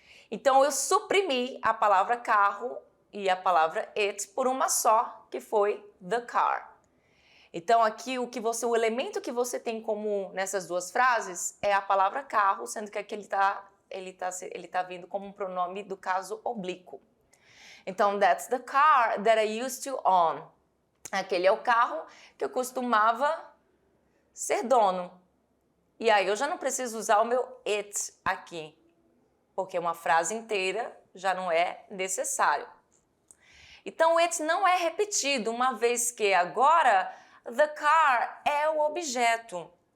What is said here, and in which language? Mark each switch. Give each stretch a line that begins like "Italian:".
Portuguese: Então eu suprimi a palavra carro e a palavra it por uma só, que foi the car. Então aqui o elemento que você tem em comum nessas duas frases é a palavra carro, sendo que aqui ele tá vindo como um pronome do caso oblíquo.
English: Então, that's the car that I used to own.
Portuguese: Aquele é o carro que eu costumava ser dono. E aí eu já não preciso usar o meu it aqui, porque uma frase inteira já não é necessário. Então, it não é repetido, uma vez que agora the car é o objeto.